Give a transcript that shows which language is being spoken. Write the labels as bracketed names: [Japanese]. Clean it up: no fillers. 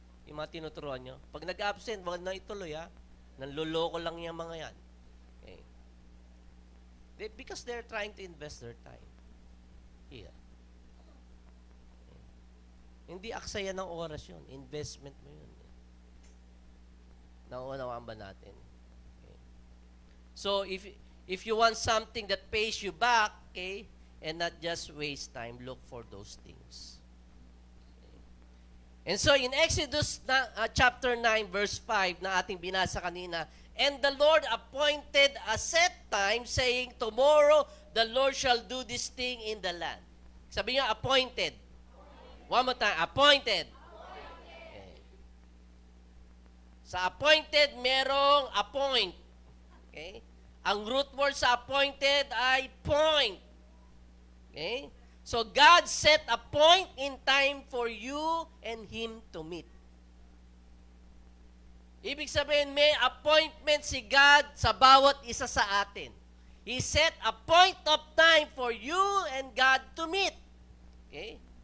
[Filipino] Yung mga tinuturuan niyo. Pag nag-absent, wag na ituloy ha. Nanloloko lang yung mga yan. [English] Okay. Because they're trying to invest their time here. Okay. [Filipino] Hindi aksaya ng oras yun. Investment mo yun. Nauunawaan ba natin? Okay. [English] So, if you want something that pays you back, okay, and not just waste time, look for those things. Okay. And so, in Exodus chapter 9, verse 5 [Filipino] na ating binasa kanina, [English] and the Lord appointed a set time, saying, tomorrow the Lord shall do this thing in the land. [Filipino] Sabi niya, [English] appointed. One more time, appointed. Okay. [Filipino] Sa appointed, merong appoint. [English] Okay? [Filipino] Ang root word sa appointed ay point. [English] Okay? So, God set a point in time for you and Him to meet. [Filipino] Ibig sabihin, may appointment si God sa bawat isa sa atin. [English] He set a point of time for you and God to meet. Okay?